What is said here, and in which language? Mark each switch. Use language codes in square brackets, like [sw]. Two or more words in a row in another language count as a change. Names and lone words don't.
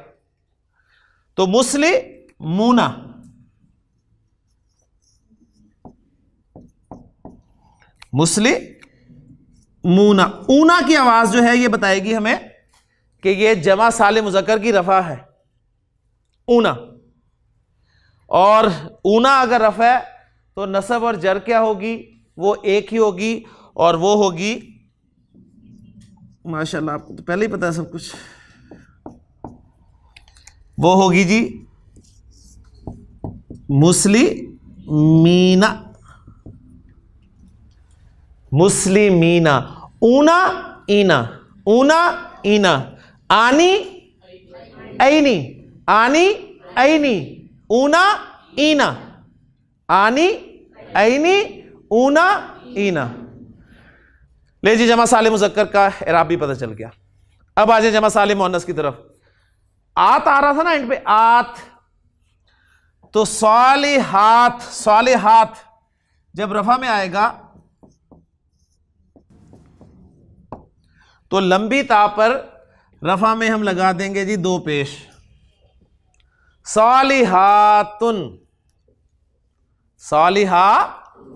[hi] तो [ar] مسلمونَ، مسلمونَ, [hi] ऊना की आवाज जो है ये बताएगी हमें कि ये जमा साले मुज़क्कर की रफा है, ऊना। और ऊना अगर रफा है तो नसब और जर क्या होगी? वो एक ही होगी, और वो होगी, माशाल्लाह आपको तो पहले ही पता है सब कुछ, वो होगी जी [ar] مسلمينَ، مسلمينَ. ونَ ينَ، ونَ ينَ، انِ يْنِ، انِ يْنِ، ونَ ينَ، انِ يْنِ، ونَ ينَ. [hi] ले जी जमा साले मुज़क्कर का इराब भी पता चल गया। अब आ जाए जमा साले मुअन्नस की तरफ। आत आ रहा था ना एंड पे, आत। तो सालिहात, सालिहात जब रफा में आएगा तो लंबी ता पर रफा में हम लगा देंगे जी दो पेश, [ar] صالحاتٌ، صالحاتٌ.